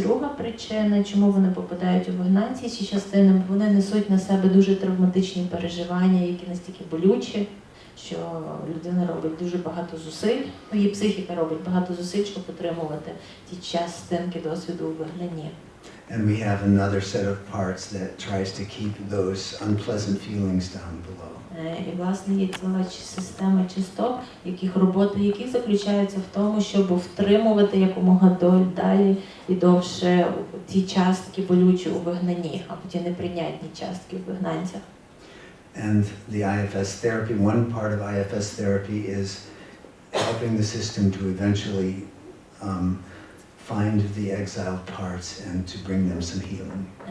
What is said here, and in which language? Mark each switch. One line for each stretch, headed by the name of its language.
Ukrainian: І друга причина, чому вони попадають у вигнанці, ці частини, вони несуть на себе дуже травматичні переживання, які настільки болючі, що людина робить дуже багато зусиль, її психіка робить багато зусиль, щоб отримувати ті частинки досвіду у вигнанні.
English: And we have another set of parts that tries to keep those unpleasant feelings down below.
Ukrainian: І, власне, є ціла система часток, робота яких заключається в тому, щоб втримувати якомога далі і довше ті частки болючі у вигнанні, або ті неприйнятні частки у вигнанцях.
English: And the IFS therapy, one part of IFS therapy is helping the system to eventually find the exiled parts and to bring them some healing.